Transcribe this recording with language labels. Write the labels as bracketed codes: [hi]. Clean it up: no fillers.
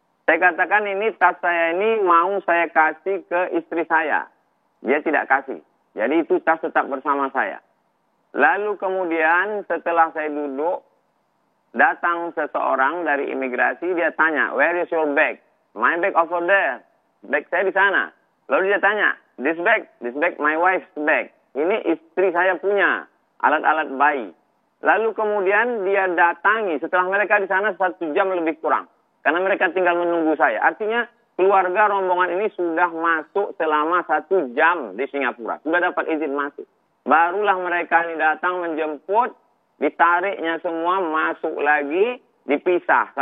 [id] Saya katakan ini tas saya ini mau saya kasih ke istri saya. Dia tidak kasih. Jadi itu tas tetap bersama saya. Lalu kemudian setelah saya duduk, datang seseorang dari imigrasi, dia tanya, [en] where is your bag? My bag over there. [id] Bag saya di sana. Lalu dia tanya, [en] this bag, my wife's bag. [id] Ini istri saya punya. Alat-alat bayi. Lalu kemudian dia datangi setelah mereka di sana 1 jam lebih kurang. Karena mereka tinggal menunggu saya. Artinya keluarga rombongan ini sudah masuk selama 1 jam di Singapura. Sudah dapat izin masuk. Barulah mereka ini datang menjemput, ditariknya semua, masuk lagi, dipisah.